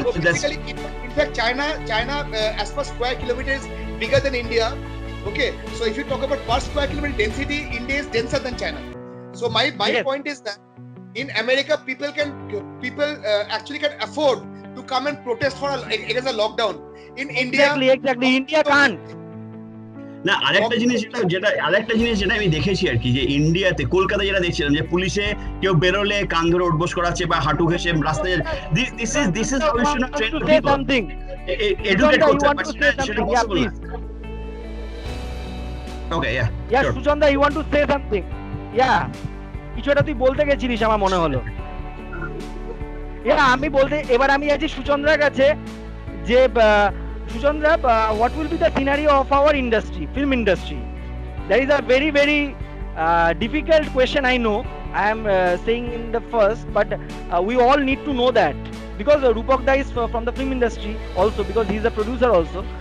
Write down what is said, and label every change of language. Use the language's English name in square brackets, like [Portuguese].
[English] So basically, in fact, China as per square kilometer is bigger than India. Okay, so if you talk about per square kilometer density, India is denser than China. So my point is that in America, people actually can afford to come and protest against a lockdown. In India, exactly. India can't. [Bangla] না আরেকটা জিনিস যেটা আমি দেখেছি আর কি, যে ইন্ডিয়াতে কলকাতায় যেটা দেখছিলাম যে পুলিশে কেউ বেরোলে কান ধরে উঠবোস করাচ্ছে বা হাঁটু ঘেঁষে রাস্তায়, [English] this is how you should train people, [Bangla] educate করতে পারছে সেটা পসিবল না। [English] okay yeah [Bangla] Suchanda, [English] You want to say something? [Bangla] কিছু একটা তুই বলতে গেছিলিস আমার মনে হলো। আমি বলতে এবার আমি আছি সুচন্দ্রার কাছে যে Suchandra, [English] what will be the scenario of our industry, film industry? That is a very very difficult question, I know. I am saying in the first, but we all need to know that because Rupak Da is from the film industry also, because he is a producer also.